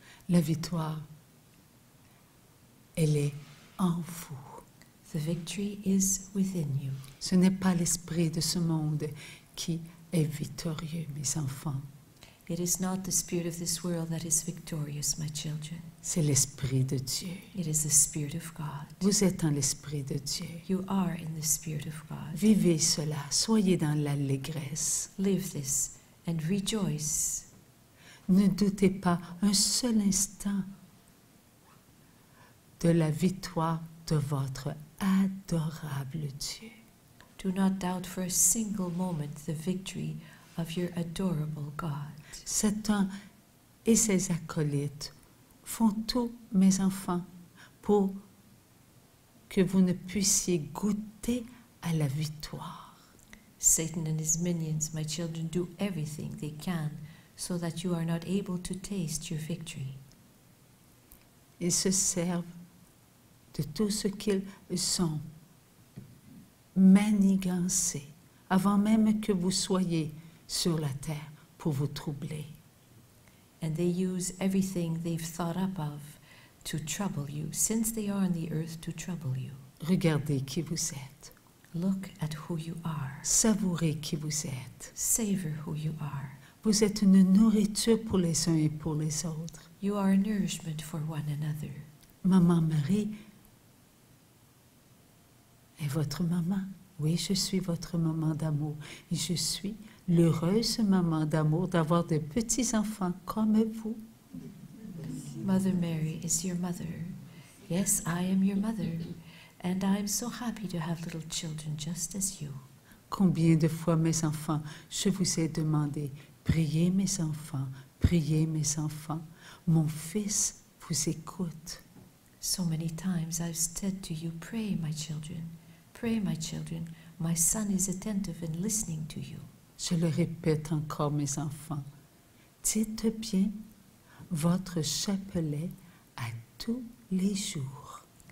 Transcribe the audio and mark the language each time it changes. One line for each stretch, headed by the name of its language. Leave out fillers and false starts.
French: La victoire, elle est en vous.
English: The victory is within you.
French: Ce n'est pas l'esprit de ce monde qui est victorieux, mes enfants.
English: It is not the spirit of this world that is victorious, my children.
French: C'est l'esprit de Dieu.
English: It is the Spirit of God.
French: Vous êtes en l'esprit de Dieu.
English: You are in the Spirit of God.
French: Vivez cela, soyez dans l'allégresse.
English: Live this and rejoice.
French: Ne doutez pas un seul instant de la victoire de votre adorable Dieu.
English: Do not doubt for a single moment the victory of your adorable God.
French: Satan et ses acolytes font tout, mes enfants, pour que vous ne puissiez goûter à la victoire.
English: Satan and his minions, my children, do everything they can so that you are not able to taste your victory.
French: Ils se servent de tout ce qu'ils sont, manigancés, avant même que vous soyez sur la terre pour vous troubler.
English: And they use everything they've thought up of to trouble you, since they are on the earth to trouble you.
French: Regardez qui vous êtes.
English: Look at who you are.
French: Savourez qui vous êtes.
English: Savor who you are.
French: Vous êtes une nourriture pour les uns et pour les autres.
English: You are a nourishment for one another.
French: Maman Marie est votre maman. Oui, je suis votre maman d'amour. Et je suis l'heureuse maman d'amour d'avoir de petits-enfants comme vous.
English: Mother Mary is your mother. Yes, I am your mother. And I am so happy to have little children just as you.
French: Combien de fois, mes enfants, je vous ai demandé, priez mes enfants, priez mes enfants. Mon fils vous écoute.
English: So many times I've said to you, pray, my children. Pray, my children. My son is attentive and listening to you.
French: Je le répète encore, mes enfants. Dites bien votre chapelet à tous les jours.